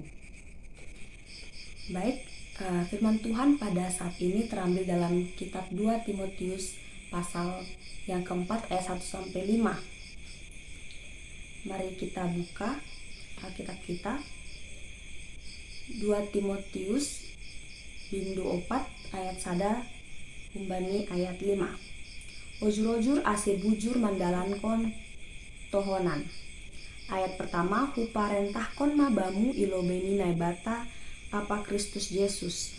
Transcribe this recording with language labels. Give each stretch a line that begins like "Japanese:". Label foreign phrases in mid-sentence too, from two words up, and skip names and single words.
Indonesian: Baik, firman Tuhan pada saat ini terambil dalam kitab 2 Timotius pasal yang keempat ayat 1-5. Mari kita buka Alkitab kita.
Batak Simalungun: 2 Timotius bindu 4 ayat sada umbani ayat 5. Ojur-ojur ase bujur mandalankon tohonan.
Indonesian: Ayat pertama,
Batak Simalungun: huparentahkon mabamu ilobeni naibata apa Kristus Yesus.